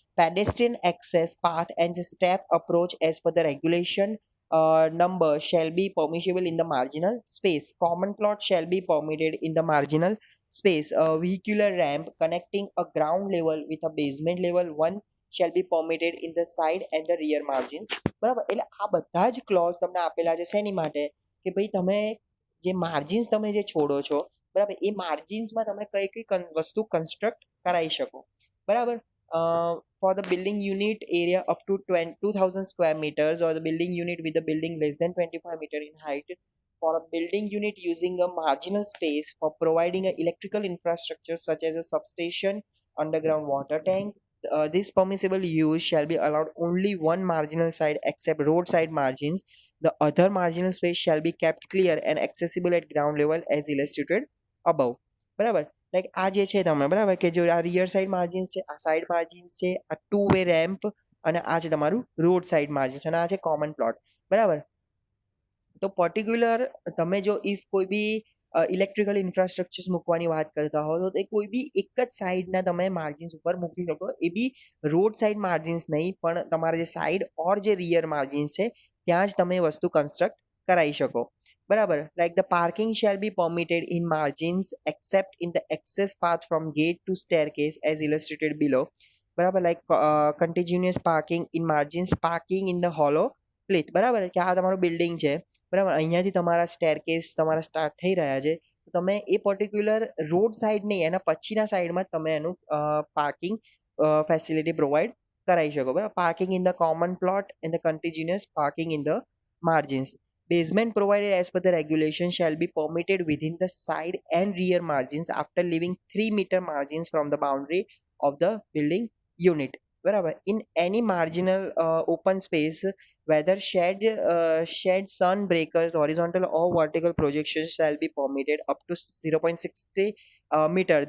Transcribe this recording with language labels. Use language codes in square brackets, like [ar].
[en] Pedestrian access path and the step approach as per the regulation number shall be permissible in the marginal space. Common plot shall be permitted in the marginal space. A vehicular ramp connecting a ground level with a basement level 1 shall be permitted in the side and the rear margins. [gu] બરાબર, એટલે આ બધા જ close તમને આપેલા છે શેની માટે કે ભાઈ તમે જે માર્જિન્સ તમે જે છોડો છો, બરાબર, એ માર્જિન્સમાં તમે કઈ કઈ વસ્તુ કન્સ્ટ્રક્ટ કરાવી શકો, બરાબર. [en] For the building unit area up to 2,000 square meters or the building unit with the building less than 25 meter in height, for a building unit using a marginal space for providing a electrical infrastructure such as a substation, underground water tank, this permissible use shall be allowed only one marginal side except roadside margins. The other marginal space shall be kept clear and accessible at ground level as illustrated above. [gu] બરાબર, like આ જે છે તમે, બરાબર, કે જો આ rear side margins છે, આ સાઈડ માર્જિન્સ છે, આ 2 વે રેમ્પ અને આ છે તમારું રોડ સાઈડ માર્જિન્સ અને આ છે કોમન પ્લોટ, બરાબર. તો પર્ટિક્યુલર તમે જો ઇફ કોઈ બી ઇલેક્ટ્રિકલ ઇન્ફ્રાસ્ટ્રક્ચર્સ મૂકવાની વાત કરતા હો તો એ કોઈ બી એક જ સાઈડના તમે માર્જિન્સ ઉપર મૂકી શકો, એ બી રોડ સાઈડ માર્જિન્સ નહીં પણ તમારા જે સાઈડ ઓર જે રિયર માર્જિન્સ છે ત્યાં જ તમે વસ્તુ કન્સ્ટ્રક્ટ કરાવી શકો, બરાબર. [en] Like the parking shall be permitted in margins except in the access path from gate to staircase as illustrated below, બરાબર. [gu] Like [en] continuous parking in margins, parking in the hollow plinth, [gu] બરાબર, કે આ તમારું બિલ્ડિંગ છે, બરાબર, અહીંયાથી તમારા સ્ટેરકેસ તમારા સ્ટાર્ટ થઈ રહ્યા છે, તો તમે એ પર્ટિક્યુલર રોડ સાઈડ નહીં એના પછીના સાઈડમાં તમે એનું પાર્કિંગ ફેસિલિટી પ્રોવાઈડ કરાવી શકો બરાબર. [en] Parking in the common plot and the continuous parking in the margins. Basement provided as per the regulation shall be permitted within the side and rear margins after leaving 3 meter margins from the boundary of the building unit. બરાબર. In any marginal open space, whether shed sun breakers, horizontal or vertical projections shall be permitted up to 0.60 meter.